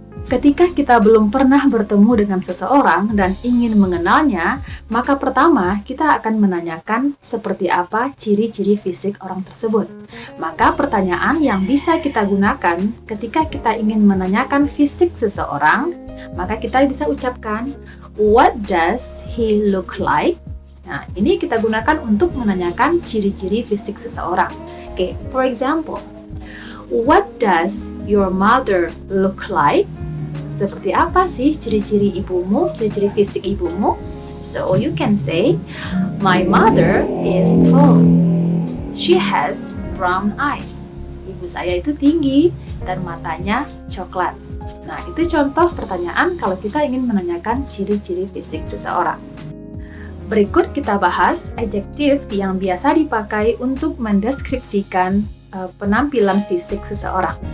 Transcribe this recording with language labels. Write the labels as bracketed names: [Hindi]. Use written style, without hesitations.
[Indonesian] Ketika kita belum pernah bertemu dengan seseorang dan ingin mengenalnya, maka pertama kita akan menanyakan seperti apa ciri-ciri fisik orang tersebut. Maka pertanyaan yang bisa kita gunakan ketika kita ingin menanyakan fisik seseorang, maka kita bisa ucapkan, [English] what does he look like? [Indonesian] Nah, ini kita gunakan untuk menanyakan ciri-ciri fisik seseorang. [English] Oke, for example, what does your mother look like? [Indonesian] Seperti apa sih ciri-ciri ibumu, ciri-ciri fisik ibumu? [English] So you can say, my mother is tall. She has brown eyes. [Indonesian] Ibu saya itu tinggi dan matanya coklat. Nah, itu contoh pertanyaan kalau kita ingin menanyakan ciri-ciri fisik seseorang. Berikut kita bahas adjektif yang biasa dipakai untuk mendeskripsikan penampilan fisik seseorang.